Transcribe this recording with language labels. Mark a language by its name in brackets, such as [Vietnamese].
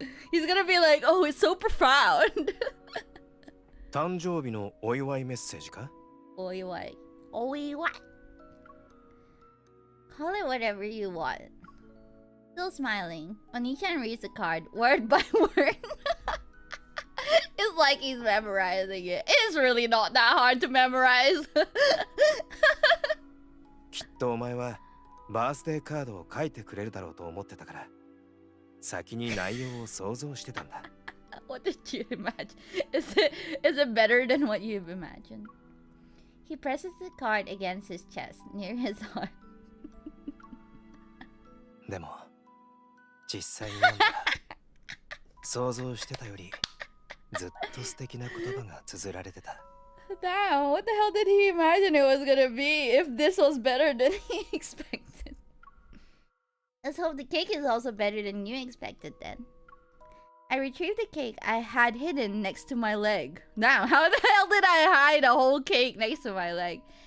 [English] He's gonna be like, oh, it's so profound. [Japanese] 誕生日のお祝いメッセージか? お祝い。お祝い。 [English] Call it whatever you want. Still smiling, Oni-chan reads the card word by word. It's like he's memorizing it. It's really not that hard to memorize. [Japanese] きっとお前はバースデーカードを書いてくれるだろうと思ってたから、先に内容を想像してたんだ。 [English] What did you imagine? Is it better than what you've imagined? He presses the card against his chest, near his heart. [Japanese] でも、実際に読んだら、想像してたよりずっと素敵な言葉が綴られてた。 [English] Damn, what the hell did he imagine it was gonna be if this was better than he expected? Let's hope the cake is also better than you expected then. I retrieved the cake I had hidden next to my leg. Damn, how the hell did I hide a whole cake next to my leg?